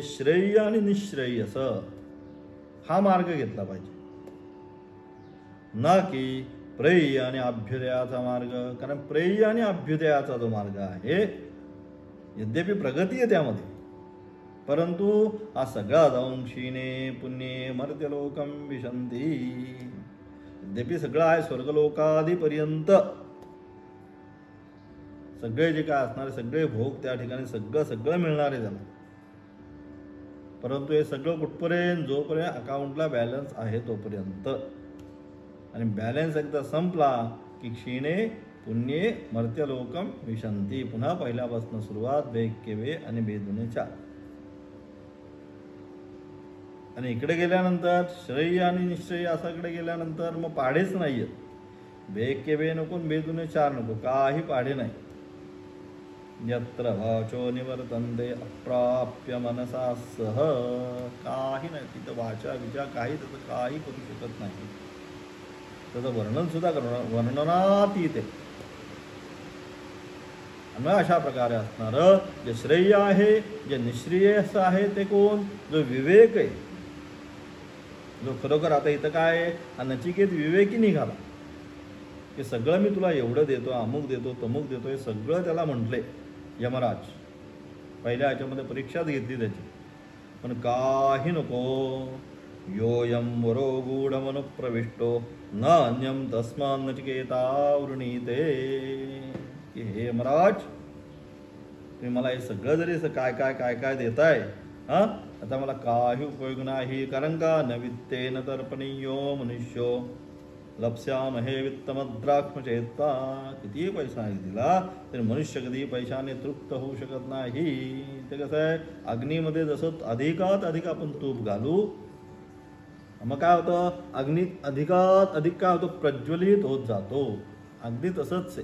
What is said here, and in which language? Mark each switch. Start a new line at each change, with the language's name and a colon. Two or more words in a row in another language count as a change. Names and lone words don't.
Marathi: श्रेय आणि निश्रेयस हा मार्ग घेतला पाहिजे, ना की प्रेय आणि अभ्युदयाचा मार्ग. कारण प्रेय आणि अभ्युदयाचा जो मार्ग आहे, यद्यपि प्रगती आहे त्यामध्ये, परंतु हा सगळा जाऊन
Sanskrit: क्षीणे पुण्ये मर्त्यलोकम विशंती.
Marathi: यद्यपि सगळं आहे स्वर्गलोकादीपर्यंत सगळे जे काय असणारे सगळे भोग त्या ठिकाणी सगळं मिळणार आहे त्याला, परंतु हे सगळं कुठपर्यंत, जोपर्यंत अकाउंटला बॅलन्स आहे तोपर्यंत. आणि बॅलन्स एकदा संपला की
Sanskrit: क्षीणे पुण्ये मर्त्यलोकम विशंती.
Marathi: पुन्हा पहिल्यापासून सुरुवात, बेग केवे आणि बेदुने चार. आणि इकडे गेल्यानंतर श्रेय आणि निश्चय असाकडे गेल्यानंतर मग पाढेच नाही आहेत. बेग केवे नको, बेदुने चार नको, काही पाढे नाही.
Sanskrit: यत्र वाचो निवर्तन्ते अप्राप्य मनसा सह.
Marathi: काही नाही तिथं, वाचा विचार काही त्याचं काही करू शकत नाही. त्याचं वर्णन सुद्धा वर्णनातीत आहे. आणि अशा प्रकारे असणारं जे श्रेय आहे, जे निश्रेयस आहे ते कोण? जो विवेक आहे, जो खरोखर. आता इथं काय आहे, हा नचिकेत विवेकी निघाला की सगळं मी तुला एवढं देतो, अमुक देतो, तमुक देतो, हे सगळं त्याला म्हटले यमराज. पहिल्या ह्याच्यामध्ये परीक्षाच घेतली त्याची, पण काही नको.
Sanskrit: योयम वरो गूढमनुप्रविष्टो न अन्यम तस्मान् नचिकेता वृणीते.
Marathi: की हे यमराज, तुम्ही मला हे सगळं जरी काय काय काय काय देताय, हां, आता मला काही उपयोग नाही. कारण का?
Sanskrit: न वित्तेन तर्पणीयो मनुष्यो लप्स्यामहे वित्तमद्राक्ष्म चेता.
Marathi: कितीही पैसा दिला तरी मनुष्य कधी पैशाने तृप्त होऊ शकत नाही. ते कसं आहे, अग्नीमध्ये जसं अधिकात अधिक आपण तूप घालू, मग काय होतं, अग्नीत अधिकात अधिक काय होतं, प्रज्वलित होत जातो. अगदी तसंच आहे.